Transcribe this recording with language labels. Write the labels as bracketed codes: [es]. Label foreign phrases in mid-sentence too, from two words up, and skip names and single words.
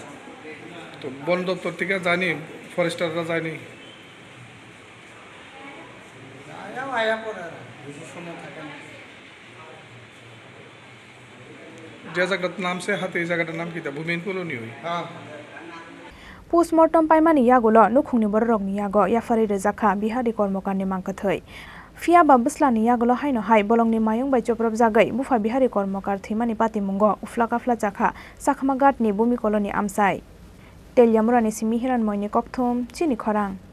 [bn] তো বন দপ্তর থেকে জানি ফরেস্টাররা যায়নি আয়া পরে বেশি সময় থাকে না যে জায়গাটার নাম সে হাতি এই জায়গাটার নাম কি তা ভূমিন কলোনি হই হ্যাঁ [trp] पोस्टमर्टम पाइमानि यागुलो नुखुंनि बररगनि यागो याफारि रेजाखा बिहारि कर्मकारनि मांकथै फिया बाबुस्लानि यागुलो हायनो हाय बलंनि मायं बाय चप्रब जागै बुफा बिहारि कर्मकार थैमानि पाति मुंगो उफ्ला काफ्ला जाखा साखमागाटनि भूमि कलनि आमसाय तेलियामुरानि सिमि हिरान मयनि कक्थुम चिनि खरां